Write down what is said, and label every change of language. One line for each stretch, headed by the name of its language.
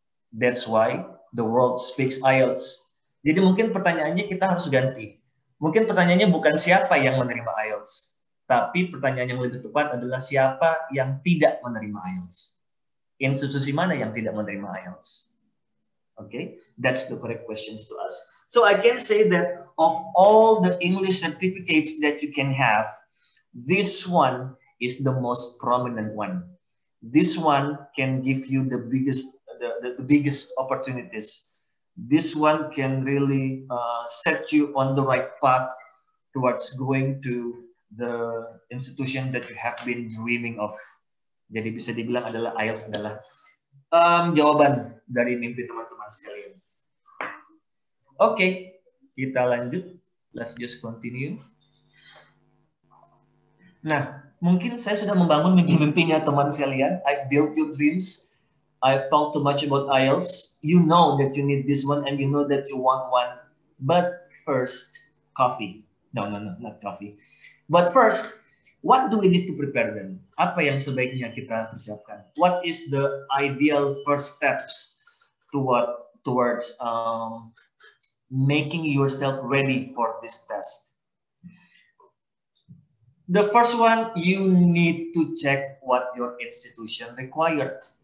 English: That's why the world speaks IELTS.
Indonesian: Jadi mungkin pertanyaannya kita harus ganti. Mungkin pertanyaannya bukan siapa yang menerima IELTS, tapi pertanyaan yang lebih tepat adalah siapa yang tidak menerima IELTS. Institusi mana yang tidak menerima IELTS?
English: Okay, that's the correct questions to ask. So I can say that of all the English certificates that you can have, this one is the most prominent one. This one can give you the biggest opportunities. This one can really set you on the right path towards going to the institution that you have been dreaming of.
Indonesian: Jadi bisa dibilang adalah IELTS adalah jawaban dari mimpi teman-teman sekalian. Oke, kita lanjut.
English: Let's just continue.
Indonesian: Nah, mungkin saya sudah membangun mimpi-mimpinya teman sekalian.
English: I've built your dreams. I've talked too much about IELTS. You know that you need this one and you know that you want one. But first, coffee. No, not coffee. But first, what do we need to prepare them?
Indonesian: Apa yang sebaiknya kita persiapkan?
English: What is the ideal first steps towards making yourself ready for this test? The first one, you need to check what your institution required.